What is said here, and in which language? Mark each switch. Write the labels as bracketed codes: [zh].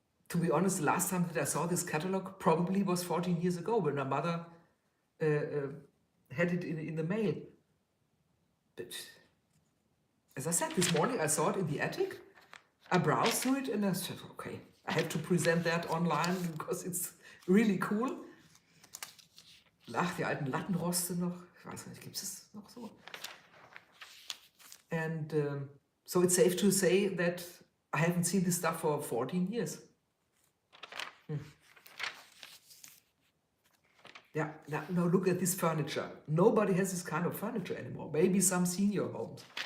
[en] To be honest, the last time that I saw this catalog probably was 14 years ago when my mother had it in the mail. But as I said, this morning I saw it in the attic. I browsed through it and I said, okay, I have to present that online because it's really cool. [de] Ach, die alten Lattenroste noch. Ich weiß nicht, gibt es noch so? [en] And so it's safe to say that I haven't seen this stuff for 14 years. Yeah, now look at this furniture. Nobody has this kind of furniture anymore. Maybe some senior homes.